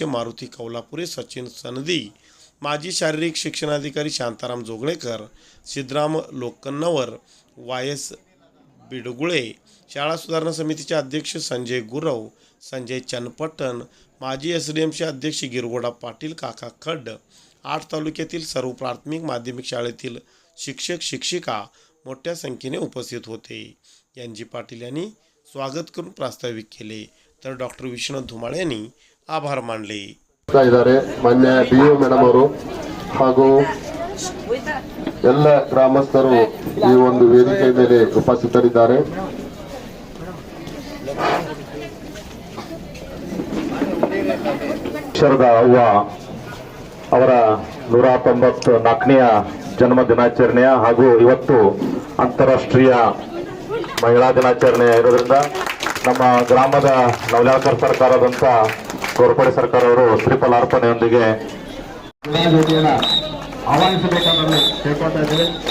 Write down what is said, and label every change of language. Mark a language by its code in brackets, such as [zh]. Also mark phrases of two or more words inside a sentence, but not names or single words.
[mr] मारुती कौलापुरे, सचिन सनदी, माजी शारीरिक शिक्षणाधिकारी शांताराम जोगळेकर, सिद्धराम लोकन्नवर, वायस बिडगुळे, शाळा सुधारणा समितीचे अध्यक्ष संजय गुरव, संजय चन्नपट्टण, माजी SDMचे अध्यक्ष गिरगोडा पाटील, काका खड्ड, 8 तालुक्यातील सर्व प्राथमिक माध्यमिक शाळेतील शिक्षक शिक्षिका मोठ्या संख्येने उपस्थित होते. एन.जी. पाटील यांनी स्वागत करून प्रास्ताविक केले तर डॉक्टर विश्वनाथ धुमाळे यांनी आभार मानले. [kn] ಮಾನ್ಯ ಡಿಒ ಮೇಡಮ್ ಅವರು ಹಾಗೂ ಎಲ್ಲ ಗ್ರಾಮಸ್ಥರು ಈ ಒಂದು ವೇದಿಕೆ ಮೇಲೆ ಉಪಸ್ಥಿತರಿದ್ದಾರೆ. ಅಕ್ಷರದ ಅವ್ವ ಅವರ 194ನೆಯ ಜನ್ಮ ದಿನಾಚರಣೆಯ ಹಾಗೂ ಇವತ್ತು ಅಂತಾರಾಷ್ಟ್ರೀಯ ಮಹಿಳಾ ದಿನಾಚರಣೆ ಇರೋದ್ರಿಂದ ನಮ್ಮ ಗ್ರಾಮದ ನವಲಾಕರ್ ಸರ್ಕಾರದಂತ ಗೋರ್ಪಡೆ ಸರ್ಕಾರ ಅವರು ಶ್ರೀಫಲಾರ್ಪಣೆಯೊಂದಿಗೆ ಆಹ್ವಾನಿಸಬೇಕಾದ್ರೆ ಕೇಳ್ಕೊತಾ ಇದ್ದೇವೆ.